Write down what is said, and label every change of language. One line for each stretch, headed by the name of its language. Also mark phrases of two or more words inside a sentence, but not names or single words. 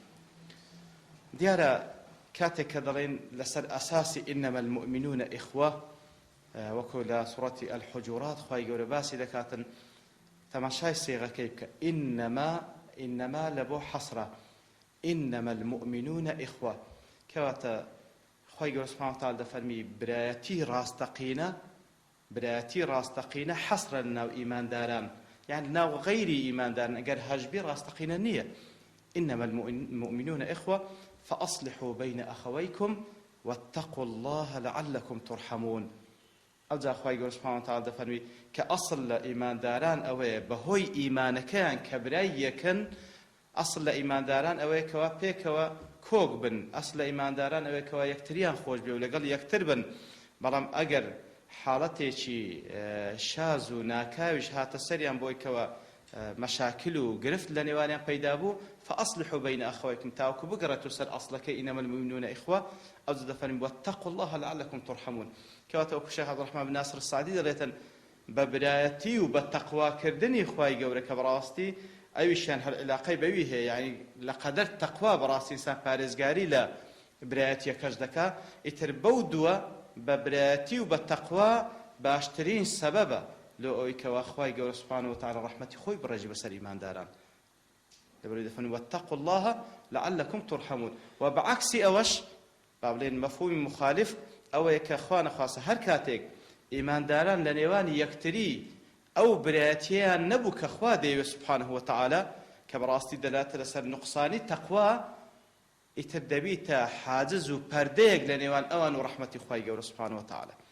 Central Kurdish: دیارە کاتێک کە دەڵێن لەسەر ئەساسی
Arabic: ئینەمە المؤمنون ئیخوە،
Central Kurdish: وەکو لە سوڕەتی الحجورات خوای گەورە باسی دەکاتن، تەماشای سێغەکەی بکە، ئینەما لە بۆ حەسرە،
Arabic: ئینەمە المؤمنون ئیخوە،
Central Kurdish: کەواتە خوای گەورە
Arabic: سبحانه وتعالى
Central Kurdish: دەفەرمی برایەتی ڕاستەقینە حەسرە لەناو ئیمانداران، یان لەناو غەیری ئیمانداران، ئەگەر هەژبی ڕاستەقینە نییە.
Arabic: ئینەمە المؤمنون ئیخوە فأصلحوا بين أخويكم واتقوا الله لعلكم ترحمون.
Central Kurdish: ئەوجا خوای گەورە
Arabic: سبحانه وتعالى
Central Kurdish: دەفەرمی کە ئەسڵ لە ئیمانداران ئەوەیە بەهۆی ئیمانەکەیان کە برای یەکن، ئەسڵ لە ئیمانداران ئەوەیە کەوا پێکەوە کۆک بن، ئەسڵ لە ئیمانداران ئەوەیە کەوا یەکتریان خۆش بێ و لەگەڵ یەکتر بن. بەڵام ئەگەر حاڵەتێکی شاز و ناکاویش هاتە سەریان بۆی کەوە مەشاکل و گرفت لە نێوانیان پەیدا بوو،
Arabic: فأصلحوا بين أخويكم،
Central Kurdish: تاوەکو بگەڕێتەوە سەر ئەسڵەکەی
Arabic: ئینەمە المؤمنون ئیخوە.
Central Kurdish: ئەوجا دەفەرمێن
Arabic: واتقوا الله لعلكم ترحمون،
Central Kurdish: کەواتە وەکو شێخ عەبدوڕەحمان بن ناصر السعدی دەڵێتن بە برایەتی و بە تەقواکردنی خوای گەورە کە بەڕاستی ئەویشیان هەر علاقەی بەوی هەیە، یعنی لەقەدەر تەقوا بەڕاستی ئینسان پارێزگاری لە برایەتیەکەش دەکا. ئیتر بەو دووە بە برایەتی و بە تەقوا باشترین سەبەبە لۆ ئەوەی کەوا خوای گەورە
Arabic: سبحانه وتعالى
Central Kurdish: ڕەحمەتی خۆی بڕێژی بەسەر ئیمانداران. لەبەرەوەی دەفەرمێن
Arabic: واتقوا الله لعلكم ترحمون.
Central Kurdish: و بەعەکسی ئەوەش با بڵێن مەفهومی مخالف ئەوەیە کە خوا نەخواسە هەر کاتێک ئیمانداران لە نێوانی یەکتری ئەو برایەتیان نەبوو کە خوا دەیەوێت
Arabic: سبحانه وتعالى،
Central Kurdish: کە بەڕاستی دەلاتە لەسەر نوقسانی تەقوا، ئیتر دەبیتە حاجز و پەردەیەک لە نێوان ئەوان و ڕەحمەتی خوای گەورە
Arabic: سبحانه وتعالى.